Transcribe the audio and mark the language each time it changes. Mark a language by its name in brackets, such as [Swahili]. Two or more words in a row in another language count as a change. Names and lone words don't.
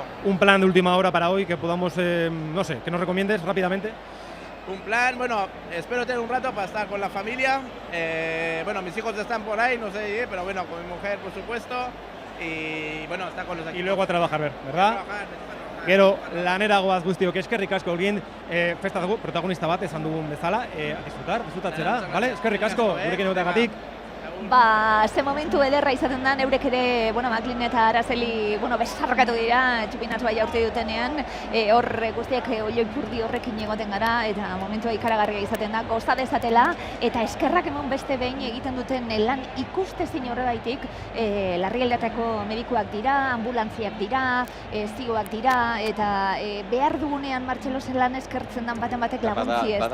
[Spanish] Un plan de última hora para hoy que podamos, no sé, que nos recomiendes rápidamente. Un plan, bueno, espero tener un rato para estar con la familia. Mis hijos están por ahí, no sé, pero bueno, con mi mujer, por supuesto. Y bueno, está con los equipos. Y luego a trabajar, ¿verdad? [Basque] Gero, lanera goaz guztiok, eskerrik asko Clint, festako protagonista bat esan dugun bezala, disfrutatzera, vale? Eskerrik asko, gurekin egoteagatik. Ze momentu ederra izaten da, neurek ere, Maklin eta Araceli, besarkatu dira, txupinatua jaurte dutenean, hor guztiak oioi purdi horrekin egoten gara, eta momentua ikaragarria izaten da, goza dezatela, eta eskerrak emon beste behin egiten duten lan ikustezin horregaitik, larrialdietako medikuak dira, ambulantziak dira, zioak dira, eta behar dugunean Martxelo lan eskertzen dan baten batek laguntzi, ez da?